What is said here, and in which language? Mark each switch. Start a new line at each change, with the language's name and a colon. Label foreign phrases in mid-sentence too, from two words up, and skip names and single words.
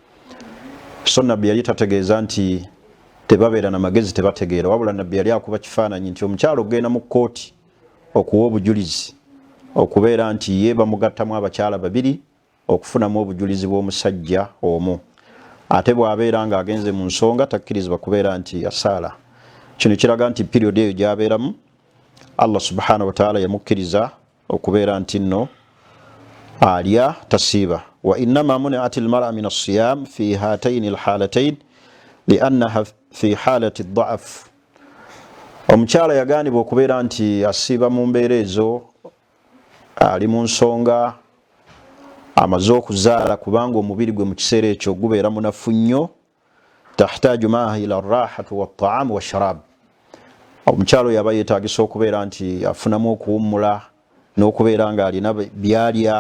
Ganda: So Nabbi yali tategeeza nti tebabeera na magezi tebategeera, wabula Nabbi yali akuba kifaananyi nti omukyala okugenda mu kkooti okuwa obujulizi, okubeera nti ye bamugattamu abakyala babiri okufunamu obujulizi bw'omusajja omu, ate bw'abeera nga agenze mu nsonga takkirizibwa kubeera nti asaala. Kino kiraga nti period eyo gy'abeeramu Allah
Arabic: سبحانه وتعالى
Ganda: yamukkiriza okubeera nti nno alya tasiiba.
Arabic: وإنما منعت المرأة من الصيام في هاتين الحالتين لأنها في حالة الضعف,
Ganda: omukyala yagaanibwa okubeera nti asiiba mu mbeera ezo, ali mu nsonga, amaze okuzaala, kubanga omubiri gwe mu kiseera ekyo gubeera munafu nnyo,
Arabic: تحتاج معها إلا راحة والطعام والشراب,
Ganda: omukyala oyo aba yeetagisa okubeera nti afunamu okuwummula n'okubeera nga alina byalya.